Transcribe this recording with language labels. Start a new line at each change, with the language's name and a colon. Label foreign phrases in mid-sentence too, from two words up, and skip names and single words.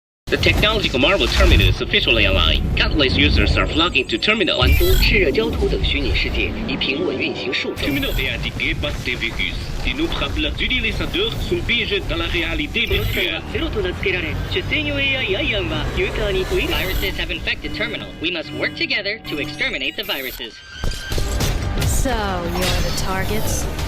English: The technological marvel Terminull is officially online. Countless users are flocking to Terminull.
Chinese: 环都炽热焦土等虚拟世界已平稳运行数周。
French: Terminull est indiqué par des virus. D'innombrables utilisateurs sont piégés dans la réalité virtuelle.
English: Viruses have infected Terminull. We must work together to exterminate the viruses. So, you're the targets?